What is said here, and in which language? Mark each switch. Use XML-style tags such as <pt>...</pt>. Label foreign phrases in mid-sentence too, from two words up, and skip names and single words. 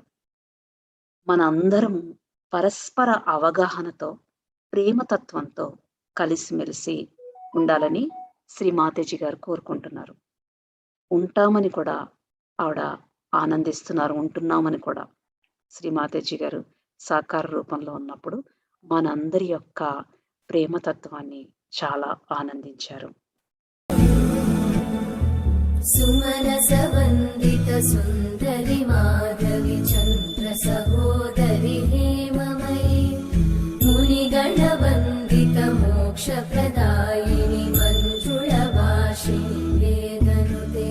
<te>మనందరము పరస్పర అవగాహనతో, ప్రేమతత్వంతో కలిసిమెలిసి ఉండాలని శ్రీ మాతాజీ గారు కోరుకుంటున్నారు. ఉంటామని కూడా ఆవిడ ఆనందిస్తున్నారు. ఉంటున్నామని కూడా శ్రీ మాతాజీ గారు సాకార రూపంలో ఉన్నప్పుడు మనందరి యొక్క ప్రేమతత్వాన్ని చాలా ఆనందించారు.</te> <sa>सुमनस वन्दित सुन्दरि माधवि चन्द्र सहोदरि हेममयि मुनिगण वन्दित मोक्षप्रदायिनि मञ्जुळभाषिणि वेदनु</sa>